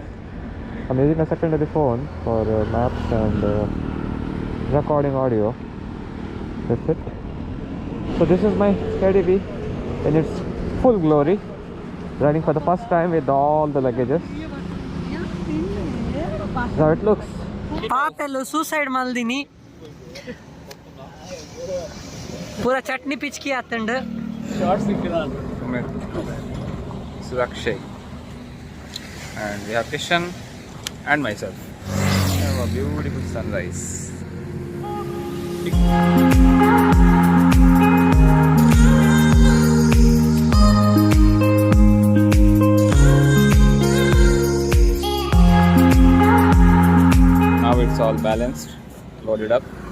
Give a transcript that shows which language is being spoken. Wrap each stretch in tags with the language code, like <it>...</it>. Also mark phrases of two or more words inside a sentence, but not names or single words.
<en>I'm using a secondary phone for maps and recording audio. That's it. So this is my KDV in its full glory, riding for the first time with all the luggages. That's how it looks.</en> <tcy>ಪಾಪೆಲ್ಲ ಸೂಸೈಡ್ ಮಲ್ದಿನಿ ಪೂರ ಚಟ್ನಿ ಪಿಚ್ಕಿ ಆತಂಡ</tcy> <en>This is Akshay and we have Kishan and myself. beautiful sunrise. Now it's all balanced, loaded up.</en>